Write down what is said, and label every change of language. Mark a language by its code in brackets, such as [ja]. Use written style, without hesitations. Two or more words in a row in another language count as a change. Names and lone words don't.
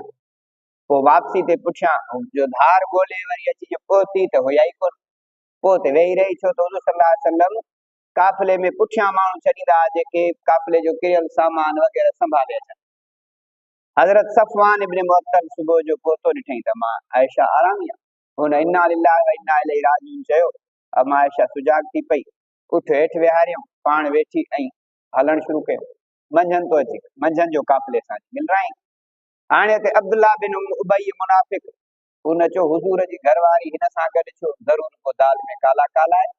[sd] पोइ वापसी ते पुठियां जो धार ॻोल्हे वरी अची जो पहुती त हुया ई कोन, पोइ ते वेही रही, छो त हुज़ूर [ar] صلى الله عليه وسلم [sd] काफ़िले में पुठियां माण्हू छॾींदा जेके काफ़िले जो किरियल सामान वग़ैरह संभाले अचनि। हज़रत सफ़वान इब्न मुअत्तल सुबुह जो पहुतो ॾिठई त मां आयशा आराम ई आहे, हुन [ar] إنا لله وإنا إليه راجعون [sd] चयो। अमा आयशा सुजाग थी पई, उठ हेठि विहारियऊं, पाण वेठी ऐं हलण शुरू कयो। मंझंदि तो अची, मंझंदि जो काफ़िले सां मिलराई। हाणे हिते अब्दुल्लाह बिन उबई मुनाफिक हुन चयो हुजूर जी घरवारी हिन सां गॾु छो, ज़रूर को [hi] दाल में काला काला [sd] आहे।